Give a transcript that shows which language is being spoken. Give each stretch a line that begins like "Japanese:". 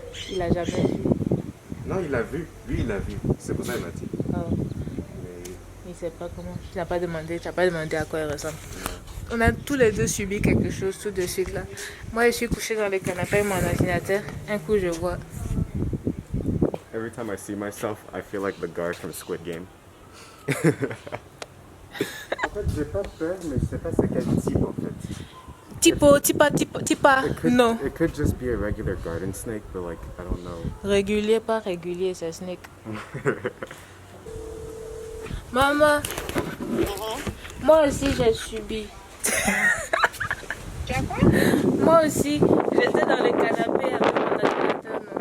French: Il a jamais vu. Non, il l'a vu. Lui, il l'a vu. C'est pour ça qu'il m'a dit. Oh. Mais Il sait pas comment. Tu n'as pas demandé à quoi il ressemble. On a tous les deux subi quelque chose tout de suite là. Moi je suis couchée dans le canapé avec mon ordinateur. Un coup je vois.
English: every time I see myself, I feel like the guard from Squid Game.
French: En fait, j'ai pas peur, mais je sais pas c'est quel type en fait. Tipa, non.
English: It could just be a regular garden snake, but like, I don't know.
French: Régulier, pas régulier, c'est snake. Maman, moi aussi j'ai subi. Moi aussi, j'étais dans le canapé avec mon ordinateur.